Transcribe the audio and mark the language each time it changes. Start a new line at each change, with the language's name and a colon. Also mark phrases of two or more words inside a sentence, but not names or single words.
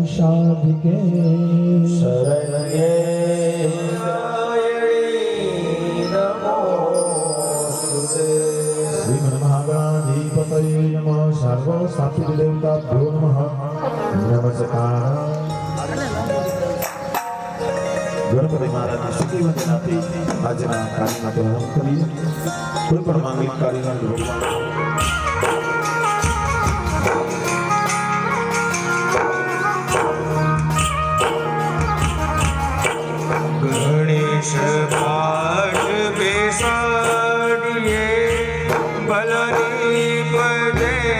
Sanskrit: शादिके शरण्ये नमोस्तुते। श्रीमन्महागणाधिपतये नमः। सर्वसात्विकदेवताभ्यो नमः। नमस्कार।
Gujarati: ગણપતિ મહારાજની શુદ્ધિ વંદનાથી આજના કાર્યમાં પ્રારંભ કરીએ. કોઈ પણ માંગલિક કાર્યના ભગવાન ગણેશ પાઠ બેસાડીએ ભલની પદે